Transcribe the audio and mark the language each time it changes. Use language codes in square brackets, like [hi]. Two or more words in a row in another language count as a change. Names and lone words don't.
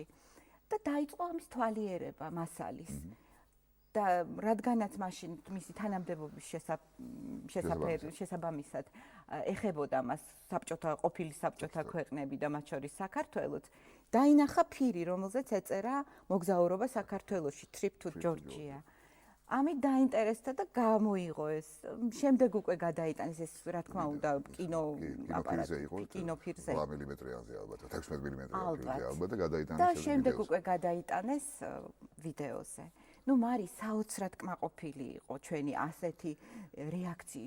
[ka] და დაიწყო ამის თვალიერება მასალის. და რადგანაც მაშინ მისი თანამდებობის შესაბამისად ეხებოდა მას ყოფილი საბჭოთა ქვეყნები და მათ შორის საქართველოც, დაინახა ფირი, რომელზეც ეწერა მოგზაურობა საქართველოში, [en] trip to Georgia. [ka] ამით დაინტერესდა და გამოიღო ეს. შემდეგ უკვე გადაიტანეს ეს, რა თქმა უნდა, კინოფირზე. 8 მმ-ზე ალბათ, 16 მმ-ზე ალბათ და გადაიტანეს და შემდეგ უკვე გადაიტანეს ვიდეოზე. ნუ მარი საოცრად კმაყოფილი იყო ჩვენი ასეთი რეაქციით.